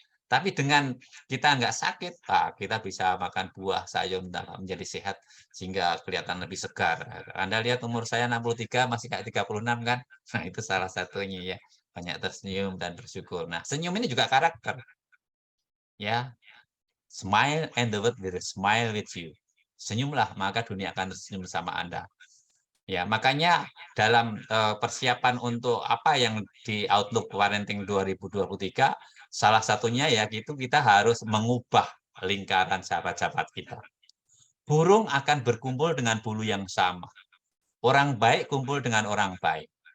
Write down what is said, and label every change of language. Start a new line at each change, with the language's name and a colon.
Indonesian: Tapi dengan kita nggak sakit, kita bisa makan buah, sayur, menjadi sehat, sehingga kelihatan lebih segar. Anda lihat umur saya 63, masih kayak 36 kan? Nah, itu salah satunya ya, banyak tersenyum dan bersyukur. Nah, senyum ini juga karakter, ya.
English: Smile and the world will smile with you.
Indonesian: Senyumlah, maka dunia akan tersenyum bersama Anda. Ya, makanya dalam persiapan untuk apa yang di Outlook Parenting 2023, salah satunya ya gitu kita harus mengubah lingkaran sahabat-sahabat kita. Burung akan berkumpul dengan bulu yang sama. Orang baik kumpul dengan orang baik.